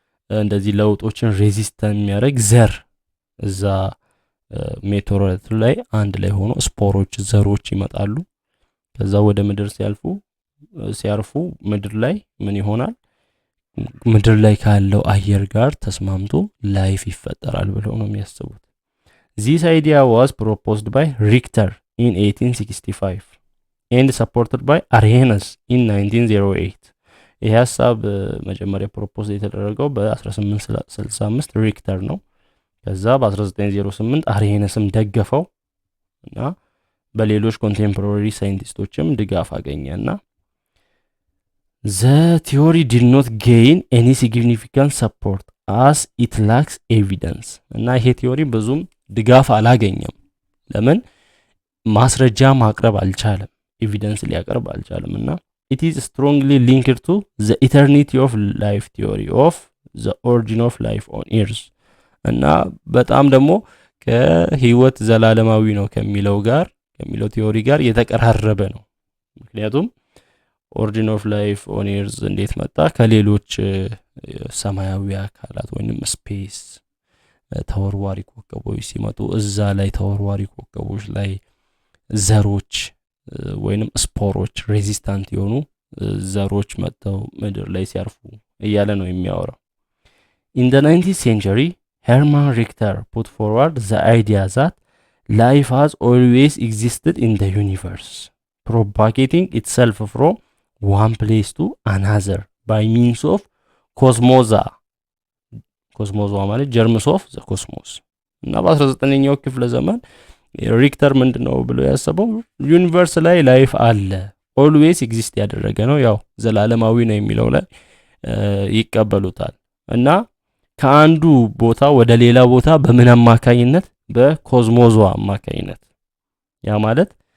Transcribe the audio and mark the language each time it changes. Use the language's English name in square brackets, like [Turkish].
[Amharic] እንደዚህ ለውጦችን ሬዚስታንት የሚያደርግ ዘር እዛ ሜቴኦራይት ላይ አንድ ላይ ሆኖ ስፖሮች ዘሮች ይመጣሉ ከዛ ወደ ምድር ሲያርፉ ምድር ላይ ምን ይሆናል ምድር ላይ ካለው አየር ጋር ተስማምቶ ላይፍ ይፈጠራል ብለው ነው የሚያስቡት [English] This idea was proposed by Richter in 1865 and supported by Arrhenius in 1908. [Amharic] ይህ ሀሳብ መጀመሪያ ፕሮፖዝ የተደረገው በ1865 ሪክተር ነው። ከዛ በ1908 አርሄነስም ደገፈው እና በሌሎች ኮንቴምፖራሪ ሳይንቲስቶችም ድጋፍ አገኘና [English] the theory did not gain any significant support as it lacks evidence [Amharic] እና ይሄ ቲዮሪ ብዙም ድጋፍ አላገኘም። ለምን? ማስረጃ ማቅረብ አልቻለም፣ ኤቪደንስ ሊያቀርብ አልቻለምና [English] it is strongly linked to the eternity of life theory of the origin of life on earth [Amharic] እና በጣም ደግሞ ከህይወት ዘላለማዊ ነው ከሚለው ቲዮሪ ጋር የተቀራረበ ነው። ምክንያቱም [English] origin of life on earth [Amharic] እንዴት መጣ? ከሌሎች ሰማያዊ አካላት ወይንም ስፔስ ተወርዋሪ ኮከቦች ሲመጡ እዛ ላይ ተወርዋሪ ኮከቦች ላይ ዘሮች ወይንም ስፖሮች ሬዚስታንት የሆኑ ዘሮች መጥተው ምድር ላይ ሲያርፉ እያለ ነው የሚያወራው። [English] In the 19th century, Hermann Richter put forward the idea that life has always existed in the universe, propagating itself from one place to another by means of cosmosa. [Amharic] ኮስሞዛ ማለት [English] germs of the cosmos [Amharic] እና በ19ኛው ክፍለ ዘመን ሪክተር ምንድነው ብሎ ያሰበው ዩኒቨርስ ላይ ላይፍ አለ ኦልዌይስ ኤግዚስት ያደረገ ነው ያው ዘላለማዊ ነው የሚለው ላይ ይቀበሉታል እና ከአንዱ ቦታ ወደ ሌላ ቦታ በምን አማካኝነት በኮስሞዛ አማካኝነት ያ ማለት